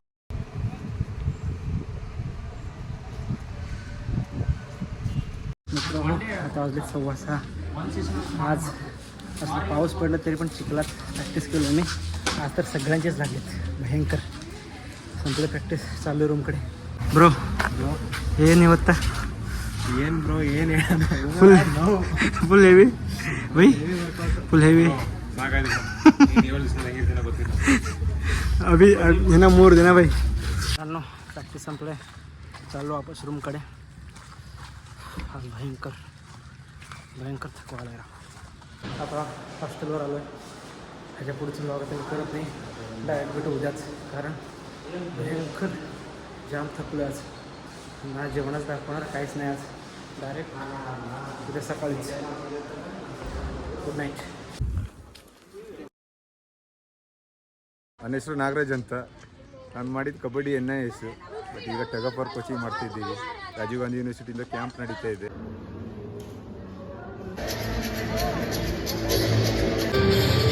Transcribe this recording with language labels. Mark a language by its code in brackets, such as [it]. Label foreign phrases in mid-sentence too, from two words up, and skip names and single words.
[mr] मित्रांनो आता वाजले 6:15. आज असं पाऊस पडलं तरी पण चिखलात प्रॅक्टिस केलो मी. आज तर सगळ्यांचेच लागलेत भयंकर. संपलं प्रॅक्टिस चालू रूमकडे. ब्रो हे नाही होता [kn] ಏನು ಬ್ರೋ ಏನು [en] full heavy [hi] ಬೈ [en] full heavy [hi] अभी है ना 3 दिन भाई. [mr] चाललो प्रॅक्टिस संपलं चाललो वापस रूमकडे. आज भयंकर भयंकर थकवा आला. आता हॉस्टेलवर आलो आहे ह्याच्या पुढचं लॉग आता करत नाही डायरेक्ट भेटू उद्याच कारण भयंकर जाम थकलो आज. ना जेवणच दाखवणार काहीच नाही आज डायरेक्ट उद्या सकाळीच. [en] good night. [kn] ನನ್ನ ಹೆಸರು ನಾಗರಾಜ್ ಅಂತ. ನಾನು ಮಾಡಿದ ಕಬಡ್ಡಿ NIS ಬಟ್ ಈಗ ಟಗಫರ್ ಕೋಚಿಂಗ್ ಮಾಡ್ತಿದ್ದೀವಿ. ರಾಜೀವ್ ಗಾಂಧಿ ಯೂನಿವರ್ಸಿಟಿಯಿಂದ ಕ್ಯಾಂಪ್ ನಡೀತಾ ಇದೆ.